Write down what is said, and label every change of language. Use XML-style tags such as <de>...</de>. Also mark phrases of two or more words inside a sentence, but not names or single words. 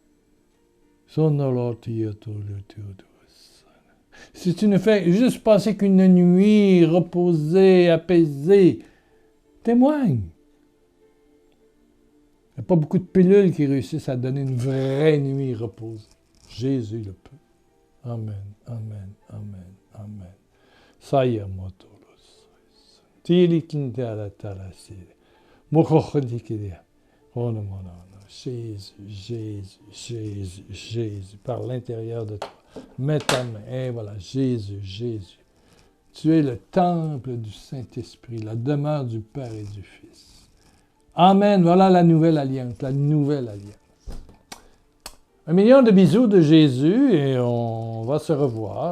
<fr>Si tu ne fais juste passer qu'une nuit reposée, apaisée, témoigne. Il n'y a pas beaucoup de pilules qui réussissent à donner une vraie nuit reposée. Jésus le peut. Amen, amen, amen, amen. Saya motolos. Tili kintala talasile. Mokokhodikidia. Oh non, non, non. Jésus, Jésus, Jésus, Jésus, par l'intérieur de toi. Mets ta main. Et voilà, Jésus, Jésus. Tu es le temple du Saint-Esprit, la demeure du Père et du Fils. Amen. Voilà la nouvelle alliance, la nouvelle alliance. 1 million de bisous de Jésus et on va se revoir.</fr>